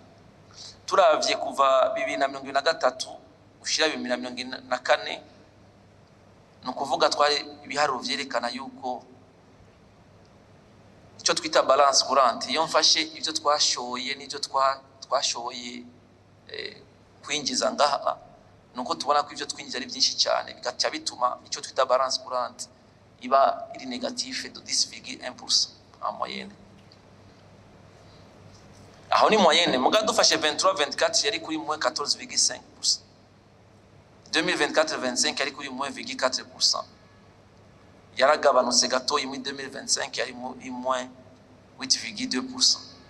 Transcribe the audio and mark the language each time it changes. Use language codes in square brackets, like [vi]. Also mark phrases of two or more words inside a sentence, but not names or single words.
[rn] Turavye kuva 2023 gushira 2024 no kuvuga twari ibiharuro vyerekana yuko icyo twita [fr] balance courante [rn] iyo mfashe ibyo twashoye n'ibyo twashoboye kwinjiza ngaha nuko tubona ko ivyo twinjiza ari byinshi cyane bigaca bituma icyo twita [fr] balance courante [rn] iba iri [fr] négatif de 10,1% en moyenne. [rn] Aho ni moyenne muga dufashe 23-24 yari kuri moins 14,5%. 2024-25 yari kuri moins 0,4%. Yaragabanutse gato muri 2025 yari moins 8,2%.